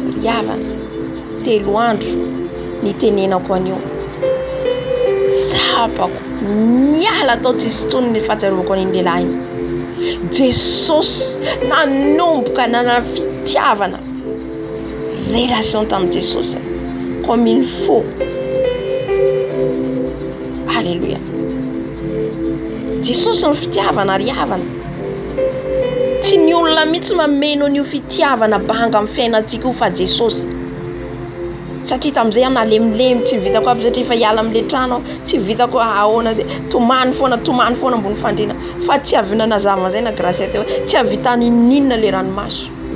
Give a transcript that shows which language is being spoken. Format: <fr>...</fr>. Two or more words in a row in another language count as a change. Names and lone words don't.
<mg>Ry havana, 3 andro nitenenako an'io, sapako miala tao tsisy tsony ny fahatsiarovako an'iny lehilahy iny. Jesosy nanomboka nana fitiavana relation tamin'i Jesosy</mg> <fr>comme il faut.</fr> <mg>Alléluia. Jesosy ny fitiavana ry havana. Tsy ny olona mihitsy mameno ny fitiavana banga amin'ny fiainantsika io fa Jesosy. Satria tamin'izay aho nalemilemy, tsy vitako aby satria efa hiala amin'le trano, tsy vitako ahoana tomany foana ambony fandriana, fa tsy avy nanazava zay na grâce teo, tsy havitany ninona le ranomaso.</mg>